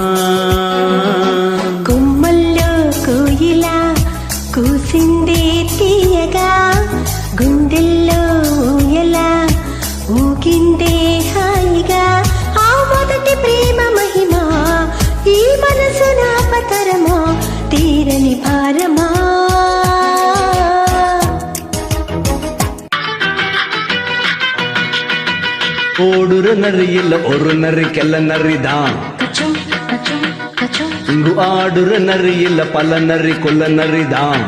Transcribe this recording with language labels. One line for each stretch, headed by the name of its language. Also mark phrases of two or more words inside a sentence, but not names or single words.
Telugu: కొమ్మల్లో కోయిల కూసిందే తీయగా గుండెల్లో ఊయల ఊగిందే హాయిగా ఆ మొదటి ప్రేమ మహిమ ఈ మనసు నాపతరమా తీరని భారమా
Tamil: ஓடுற நரியில் ஒரு நரிக்கெல்ல நரிதான் கச்சம் கச்சம் கச்சம் இங்கு ஆடுற நரியில் பல நரி கொல்ல நரிதான்